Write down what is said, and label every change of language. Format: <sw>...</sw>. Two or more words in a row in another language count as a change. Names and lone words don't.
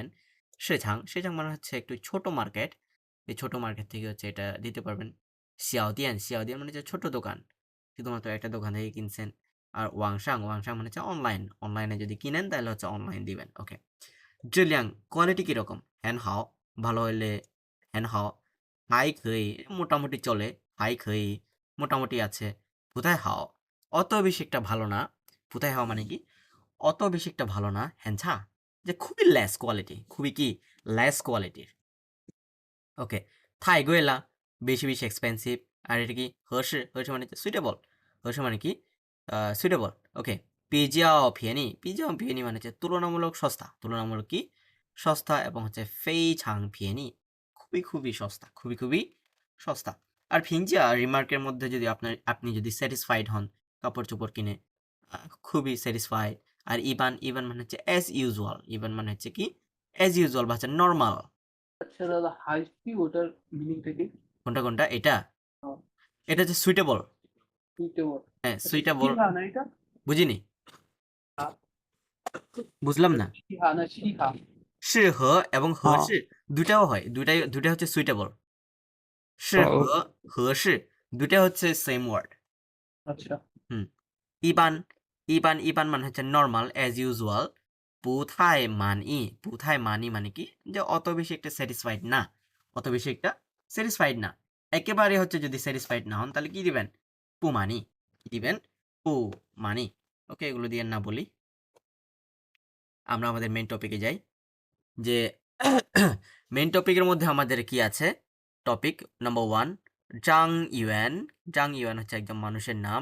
<bn>শিচাং, শিচাং মানে হচ্ছে একটু ছোট মার্কেট, এই ছোট মার্কেট থেকে হচ্ছে এটা দিতে পারবেন।</bn> <zh>小店，小店</zh> <bn>মানে হচ্ছে ছোট দোকান, শুধুমাত্র একটা দোকান থেকে কিনছেন। আর</bn> <zh>网上，网上</zh> <bn>মানে হচ্ছে অনলাইন, অনলাইনে যদি কিনেন তাহলে হচ্ছে অনলাইন দিবেন। ওকে, জিলিয়াং কোয়ালিটি কিরকম,</bn> <zh>很好,</zh> <bn>ভালো হলে</bn> <zh>很好还可以</zh> <bn>মোটামুটি চলে</bn> <zh>还可以</zh> <bn>মোটামুটি আছে</bn> <zh>不太好</zh> <bn>অত বেশি একটা ভালো না</bn> <zh>不太好</zh> <bn>মানে কি অত বেশি একটা ভালো না</bn> <zh>很差</zh> <bn>যে খুবই</bn> <en>less quality</en> <bn>খুবই কি</bn> <en>less quality</en> <bn>ওকে</bn> <zh>太贵了</zh> <bn>বেশি বেশি এক্সপেন্সিভ আর এটা কি</bn> <zh>合适合适</zh> <bn>মানে সুইটেবল</bn> <zh>合适</zh> <bn>মানে কি সুইটেবল ওকে</bn> <zh>比较便宜比较便宜</zh> <bn>মানে হচ্ছে তুলনামূলক সস্তা তুলনামূলক কি সস্তা এবং হচ্ছে</bn> <zh>非常便宜</zh> <bn>খুবই খুবই সস্তা খুবই খুবই সস্তা আর ফিঞ্জা রিমার্কের মধ্যে যদি আপনি যদি স্যাটিসফাইড হন কাপড় চোপড় কিনে খুবই স্যাটিসফাইড আর</bn> <zh>一般一般</zh> <bn>মানে হচ্ছে</bn> <en>as usual</en> <bn>ইবান মানে হচ্ছে কি</bn> <en>as usual</en> <bn>বা হচ্ছে নর্মাল আচ্ছা দাদা হাইস্টি ওটার মিনিংটা কি? কোনটা কোনটা এটা হ্যাঁ, এটা হচ্ছে সুইটেবল সুইটেবল। হ্যাঁ আচ্ছা সুইটেবল শিহা না এটা? বুঝিনি হ্যাঁ, বুঝলাম না শিহা না শিহা?</bn> <zh>适合 এবং 合</zh> <bn>হ্যাঁ। 适 দুটাও হয় দুটাই হচ্ছে সুইটেবল 适 ও, 合合适 দুটা হচ্ছে</bn> <en>same word</en> <bn>আচ্ছা হুম</bn> <zh>一般一般一般</zh> <bn>মানে হচ্ছে নর্মাল</bn> <en>as usual</en> <zh>不太满意不太满意</zh> <bn>মানে কি যে অত বেশি একটা স্যাটিসফাইড না অত বেশি একটা স্যাটিসফাইড না একেবারে হচ্ছে যদি স্যাটিসফাইড না হন তাহলে কি দিবেন</bn> <zh>不满意</zh> <bn>কি দিবেন</bn> <zh>不满意</zh> <bn>ওকে এগুলো দিয়ে না বলি আমরা আমাদের</bn> <en>main topic</en> <bn>যাই যে</bn> <en>main topic</en> <bn>মধ্যে আমাদের কি আছে</bn> <en>topic number</en> <bn>1 জাং ইউয়ান হচ্ছে একজন মানুষের নাম</bn>